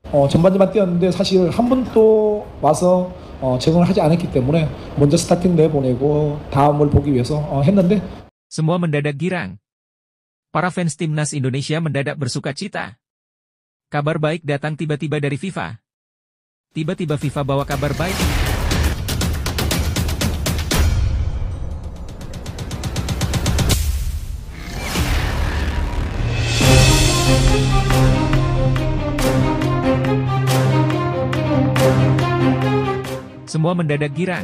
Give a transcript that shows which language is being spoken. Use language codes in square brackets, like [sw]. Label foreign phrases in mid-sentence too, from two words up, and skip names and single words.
[ko] 전반전만 뛰었는데 사실 한 번도 와서 적응을 하지 않았기 때문에 먼저 스타팅 내보내고 다음을 보기 위해서 했는데 [id] Semua mendadak girang. Para fans timnas Indonesia mendadak bersuka cita. Kabar baik datang tiba-tiba dari FIFA. Tiba-tiba FIFA bawa kabar baik. Semua mendadak girang.